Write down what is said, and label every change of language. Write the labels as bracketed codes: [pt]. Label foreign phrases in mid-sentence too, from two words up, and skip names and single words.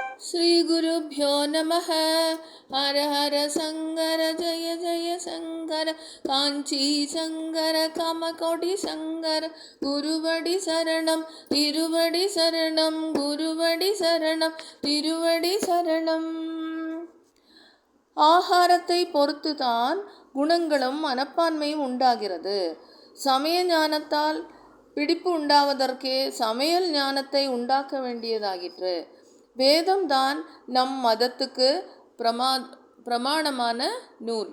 [sa] श्री गुरुभ्यो नमः। हर हर शंकर जय जय शंकर कांची शंकर कामकोटि शंकर [ta] குருவடி சரணம் திருவடி சரணம் குருவடி சரணம் திருவடி சரணம். ஆகாரத்தை பொறுத்துதான் குணங்களும் மனப்பான்மையும் உண்டாகிறது. சமய ஞானத்தால் பிடிப்பு உண்டாவதற்கே சமையல் ஞானத்தை உண்டாக்க வேண்டியதாகிற்று. வேதம்தான் நம் மதத்துக்கு பிரமாணமான நூல்.